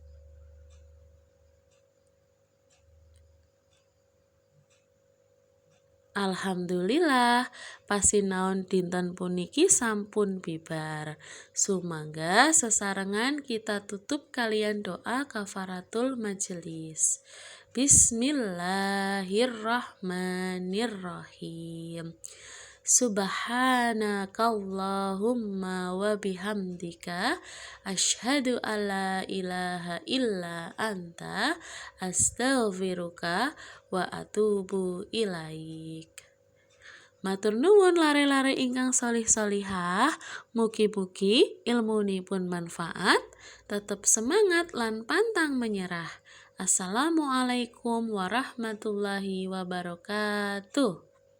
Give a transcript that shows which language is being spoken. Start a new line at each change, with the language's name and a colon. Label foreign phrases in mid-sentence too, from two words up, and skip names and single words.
Javanese: Alhamdulillah, pasinaon dinten puniki sampun bibar. Sumangga sesarengan kita tutup kalian doa
Arabic: كفارة المجلس. بسم الله الرحمن الرحيم. سبحانك اللهم وبحمدك أشهد ألا إله إلا أنت أستغفرك وأتوب إليك.
Javanese: Matur nuwun lare-lare ingkang solih-solihah, mugi-mugi ilmunipun manfaat, tetep semangat lan
Indonesian: pantang menyerah.
Arabic: السلام عليكم ورحمة الله وبركاته.